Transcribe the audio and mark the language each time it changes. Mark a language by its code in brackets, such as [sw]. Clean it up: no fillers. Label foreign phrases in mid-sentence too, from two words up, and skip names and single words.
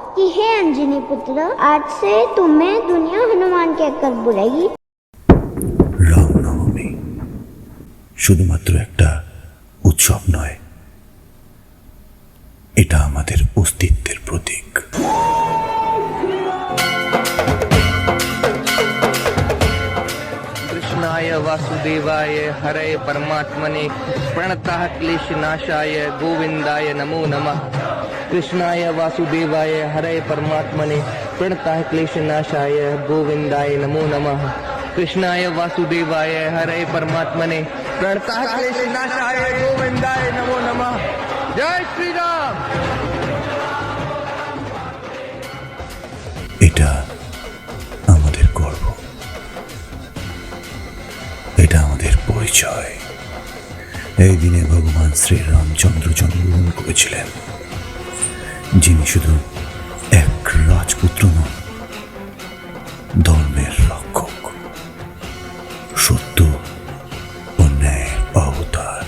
[hi] कि हे अंजनी पुत्र, आज से तुम्हें दुनिया हनुमान कहकर बुलाएगी। [bn] রামনবমী শুধুমাত্র একটা উৎসব নয়, এটা আমাদের অস্তিত্বের প্রতীক। [sa] कृष्णाय वासुदेवाय हरे परमात्मने प्रणतः क्लेशनाशाय गोविंदाय नमो नमः। कृष्णाय वासुदेवाय हरे परमात्मने प्रणतः क्लेशनाशाय गोविंदाय नमो नमः। कृष्णाय वासुदेवाय हरे परमात्मने प्रणतः क्लेशनाशाय गोविंदाय नमो नमः। [hi] जय श्री राम। [bn] এটা আমাদের গর্ব, এটা আমাদের পরিচয়। এই দিনে ভগবান শ্রী রামচন্দ্র জন্মগ্রহণ করেছিলেন, যিনি শুধু এক রাজপুত্র নন, ধর্মের রক্ষক, সত্য ও ন্যায়ের অবতার।